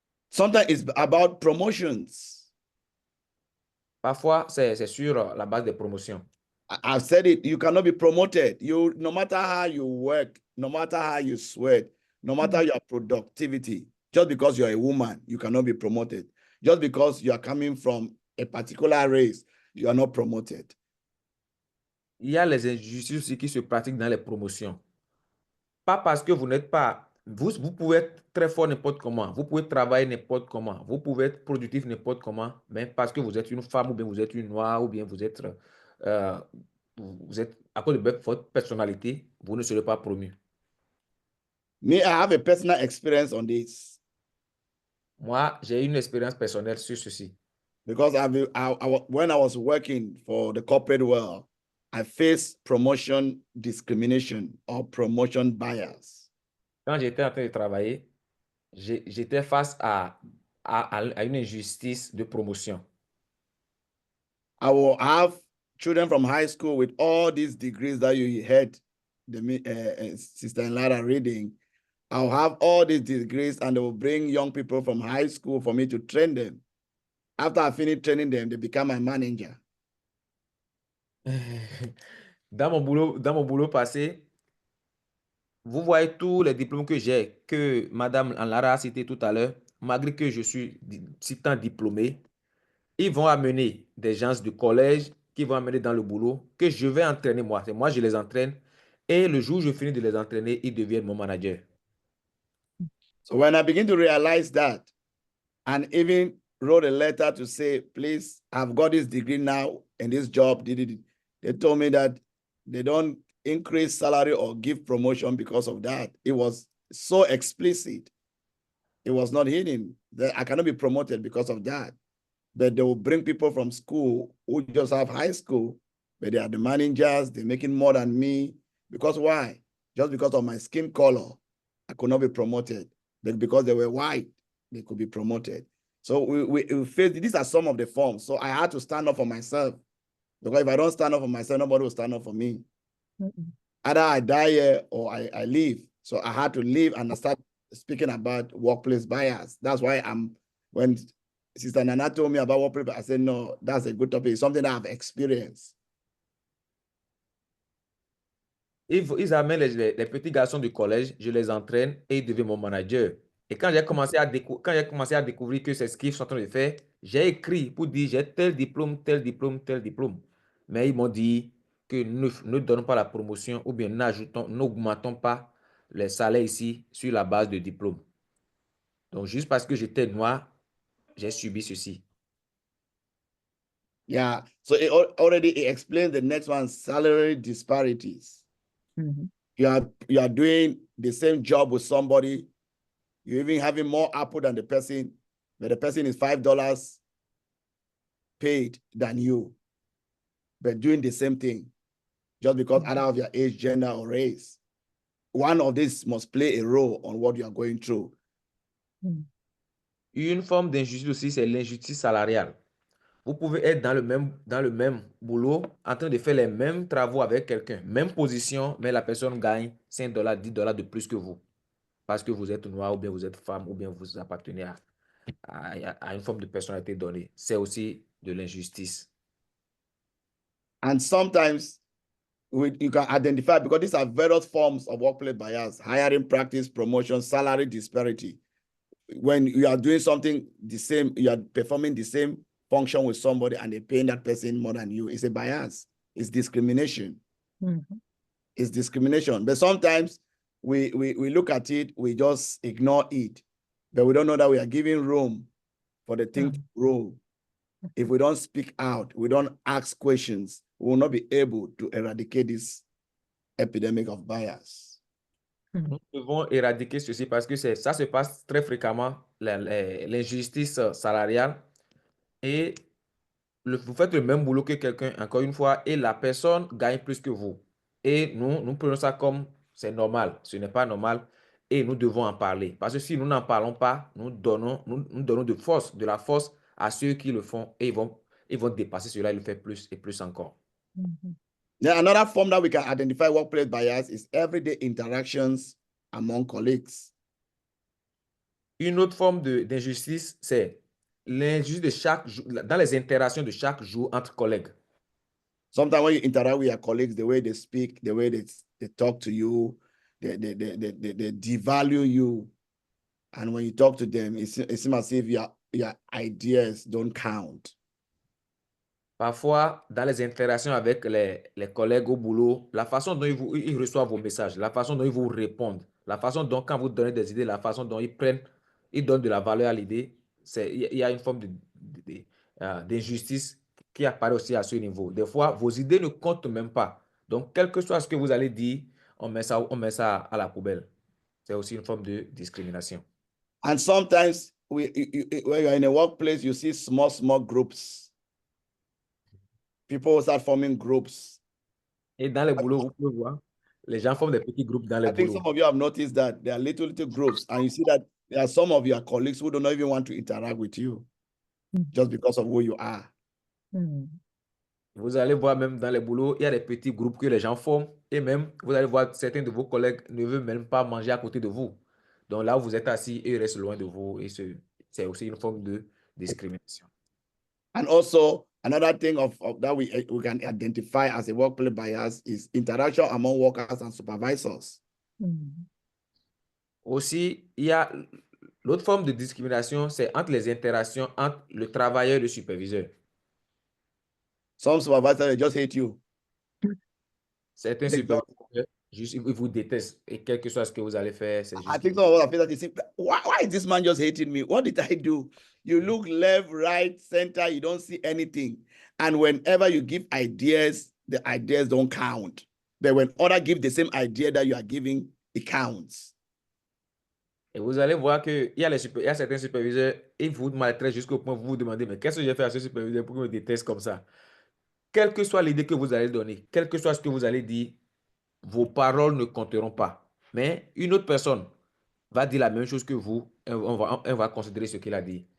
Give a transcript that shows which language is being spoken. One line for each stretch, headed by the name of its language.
English: Sometimes it's about promotions.
French: Parfois, c'est sur la base des promotions.
English: I've said it, you cannot be promoted. No matter how you work, no matter how you sweat, no matter your productivity, just because you're a woman, you cannot be promoted. Just because you are coming from a particular race, you are not promoted.
French: Il y a les injustices qui se pratiquent dans les promotions. Pas parce que vous n'êtes pas... Vous pouvez être très fort n'importe comment. Vous pouvez travailler n'importe comment. Vous pouvez être productif n'importe comment. Mais parce que vous êtes une femme ou bien vous êtes une noire ou bien vous êtes à cause de votre personnalité, vous ne serez pas promu.
English: Me, I have a personal experience on this.
French: Moi, j'ai une expérience personnelle sur ceci.
English: Because when I was working for the corporate world, I faced promotion discrimination or promotion bias.
French: Quand j'étais en train de travailler, j'étais face à une injustice de promotion.
English: I will have children from high school with all these degrees that you heard Sister Lara reading. I'll have all these degrees and they will bring young people from high school for me to train them. After I finish training them, they become my manager.
French: Dans mon boulot passé, vous voyez tous les diplômes que j'ai, que Madame Lara a cité tout à l'heure, malgré que je suis si tant diplômé, ils vont amener des gens du collège qui vont amener dans le boulot, que je vais entraîner moi. C'est moi, je les entraîne. Et le jour où je finis de les entraîner, ils deviennent mon manager.
English: So when I begin to realize that, and even wrote a letter to say, please, I've got this degree now, in this job, they told me that they don't increase salary or give promotion because of that. It was so explicit. It was not hidden that I cannot be promoted because of that. But they will bring people from school who just have high school, but they are the managers, they're making more than me. Because why? Just because of my skin color, I could not be promoted. But because they were white, they could be promoted. So we faced, these are some of the forms. So I had to stand up for myself. Because if I don't stand up for myself, nobody will stand up for me. Either I die here or I leave. So I had to leave and I start speaking about workplace bias. That's why when Sister Nana told me about workplace bias, I said, no, that's a good topic. It's something that I've experienced.
French: Ils amènent les petits garçons du collège, je les entraîne et ils deviennent mon manager. Et quand j'ai commencé à découvrir que c'est ce qu'ils sont en train de faire, j'ai écrit pour dire j'ai tel diplôme, tel diplôme, tel diplôme. Mais ils m'ont dit que ne donnons pas la promotion ou bien n'augmentons pas les salaires ici sur la base de diplôme. Donc, juste parce que j'étais noir, j'ai subi ceci.
English: Yeah, so it already explained the next one, salary disparities. You are doing the same job with somebody, you're even having more output than the person, but the person is $5 paid than you, but doing the same thing, just because either of your age, gender, or race. One of these must play a role on what you are going through.
French: Une forme d'injustice aussi, c'est l'injustice salariale. Vous pouvez être dans le même boulot, en train de faire les mêmes travaux avec quelqu'un, même position, mais la personne gagne $5, $10 de plus que vous. Parce que vous êtes noir, ou bien vous êtes femme, ou bien vous appartenez à une forme de personnalité donnée. C'est aussi de l'injustice.
English: And sometimes you can identify, because these are various forms of workplace bias: hiring practice, promotion, salary disparity. When you are doing something the same, you are performing the same function with somebody and they're paying that person more than you, it's a bias. It's discrimination. It's discrimination. But sometimes we look at it, we just ignore it, but we don't know that we are giving room for the thing to grow. If we don't speak out, we don't ask questions, we will not be able to eradicate this epidemic of bias.
French: Nous devons éradiquer ceci parce que ça se passe très fréquemment, l'injustice salariale. Et vous faites le même boulot que quelqu'un, encore une fois, et la personne gagne plus que vous. Et nous prenons ça comme c'est normal. Ce n'est pas normal et nous devons en parler. Parce que si nous n'en parlons pas, nous donnons de la force à ceux qui le font et ils vont dépasser cela et le faire plus et plus encore.
English: Now, another form that we can identify workplace bias is everyday interactions among colleagues.
French: Une autre forme d'injustice, c'est l'injustice de chaque jour, dans les interactions de chaque jour entre collègues.
English: Sometimes when you interact with your colleagues, the way they speak, the way they talk to you, they devalue you. And when you talk to them, it seems as if your ideas don't count.
French: Parfois, dans les interactions avec les collègues au boulot, la façon dont ils reçoivent vos messages, la façon dont ils vous répondent, la façon dont, quand vous donnez des idées, la façon dont ils donnent de la valeur à l'idée, il y a une forme d'injustice qui apparaît aussi à ce niveau. Des fois, vos idées ne comptent même pas. Donc, quel que soit ce que vous allez dire, on met ça à la poubelle. C'est aussi une forme de discrimination.
English: And sometimes when you're in a workplace, you see small groups. People start forming groups.
French: Et dans les boulots, vous pouvez voir, les gens forment des petits groupes dans les
English: I think
French: boulots.
English: some of you have noticed that there are little groups, and you see that there are some of your colleagues who don't even want to interact with you just because of who you are.
French: Vous allez voir même dans les boulots, il y a des petits groupes que les gens forment et même vous allez voir certains de vos collègues ne veulent même pas manger à côté de vous. Donc là où vous êtes assis, ils restent loin de vous et c'est aussi une forme de discrimination.
English: And also another thing of that we can identify as a workplace bias is interaction among workers and supervisors.
French: Aussi, il y a l'autre forme de discrimination, c'est entre les interactions entre le travailleur et le superviseur.
English: Some supervisors, they just hate you.
French: Certains
English: They
French: superviseurs Juste, ils vous détestent. Et quel que soit ce que vous allez faire, c'est
English: I
French: juste.
English: think some of us are that you think, why is this man just hating me? What did I do? You look left, right, center, you don't see anything. And whenever you give ideas, the ideas don't count. But when others give the same idea that you are giving, it counts.
French: Et vous allez voir qu'il y a il y a certains superviseurs, ils vous maltraitent jusqu'au point où vous vous demandez, mais qu'est-ce que j'ai fait à ce superviseur pour qu'il me déteste comme ça? Quelle que soit l'idée que vous allez donner, quel que soit ce que vous allez dire, vos paroles ne compteront pas. Mais une autre personne va dire la même chose que vous, et on va considérer ce qu'il a dit.